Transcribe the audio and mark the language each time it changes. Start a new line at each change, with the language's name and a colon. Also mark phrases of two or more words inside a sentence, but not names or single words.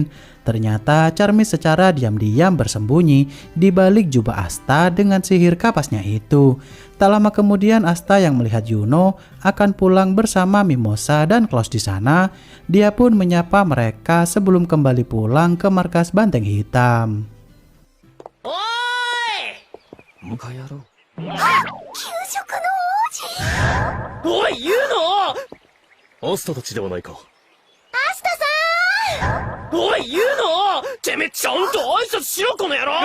Indonesian: Ternyata Charmy secara diam-diam bersembunyi di balik jubah Asta dengan sihir kapasnya itu. Tak lama kemudian Asta yang melihat Yuno akan pulang bersama Mimosa dan Klaus di sana. Dia pun menyapa mereka sebelum kembali pulang ke markas Banteng Hitam.
Japanese: Oi! おい、ユノ！アスタたちではないか。おい、ユノ！てめえちゃんと挨拶しろ、この野郎！